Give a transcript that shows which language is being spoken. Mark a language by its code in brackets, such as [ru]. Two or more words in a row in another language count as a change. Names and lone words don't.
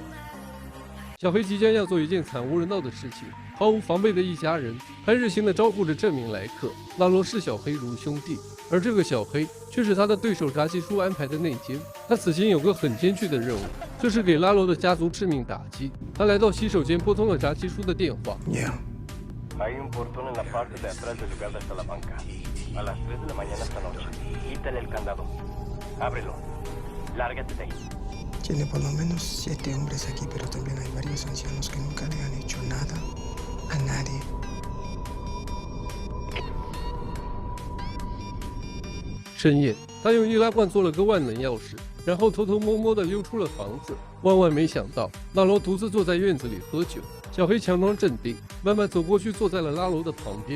[zh] 小黑即将要做一件惨无人道的事情，毫无防备的一家人还热心地招呼着这名来客。拉罗视小黑如兄弟，而这个小黑却是他的对手炸鸡叔安排的内奸。他此行有个很艰巨的任务，就是给拉罗的家族致命打击。他来到洗手间，拨通了炸鸡叔的电话。 [es] Hay un portón en la parte de atrás del lugar de Salamanca. A las 3 de la mañana esta noche. Quítale el candado. Ábrelo. Lárgate de ahí. Tiene por lo menos 7 hombres aquí, pero también hay varios ancianos que nunca le han hecho nada a nadie. [zh] 深夜，他用易拉罐做了个万能钥匙，然后偷偷摸摸地溜出了房子。万万没想到，拉罗独自坐在院子里喝酒。小黑强装镇定，慢慢走过去，坐在了拉罗的旁边。